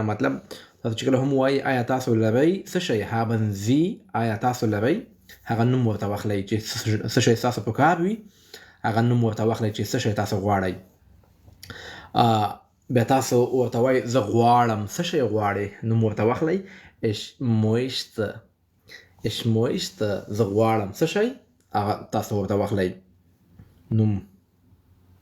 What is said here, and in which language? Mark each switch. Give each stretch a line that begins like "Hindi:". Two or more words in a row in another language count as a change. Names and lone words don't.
Pashto: مطلب تاسو چې کله هم وایي آیا تاسو لرئ څه شی،
German: Haben Sie،
Pashto: آیا تاسو لرئ، هغه نوم ورته واخلئ چې څه شی ستاسو په کار وي، هغه نوم ورته واخلئ چې څه شی تاسو غواړئ. بیا تاسو ورته وایئ زه غواړم، څه شی غواړئ، نوم ورته واخلئ.
German: Ich möchte،
Pashto: زه غواړم څه شی، هغه تاسو ورته واخلئ نوم.